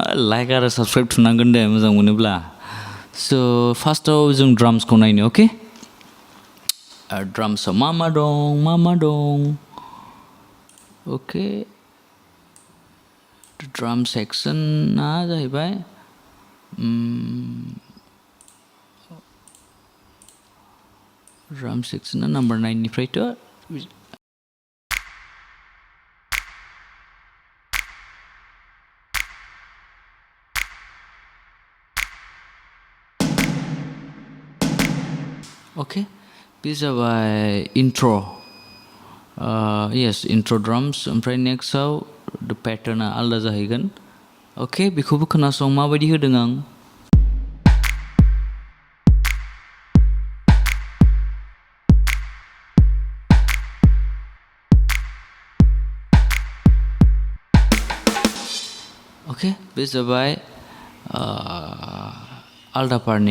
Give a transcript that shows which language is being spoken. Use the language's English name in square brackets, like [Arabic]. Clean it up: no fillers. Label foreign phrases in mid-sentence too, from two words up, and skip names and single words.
[Bodo] Like आरो subscribe थुनांगोन दे मोजां मोनोब्ला. So फार्स्टआव जों ड्राम्सखौ नायनो, okay? ड्राम्सआव मा दं? Okay. [English] Drum section [Bodo] आ जाहैबाय [English] drum section [Bodo] आ number 9 निफ्रायथ' Okay, बे जाबाय intro. [English] Yes, intro drums. [Bodo] ओमफ्राय नेक्स्टआव [English] the pattern [Bodo] आ आलदा जाहैगोन. Okay, बेखौबो खोनासं माबायदि होदों आं. Okay, बे जाबाय आलदा पार्टनि.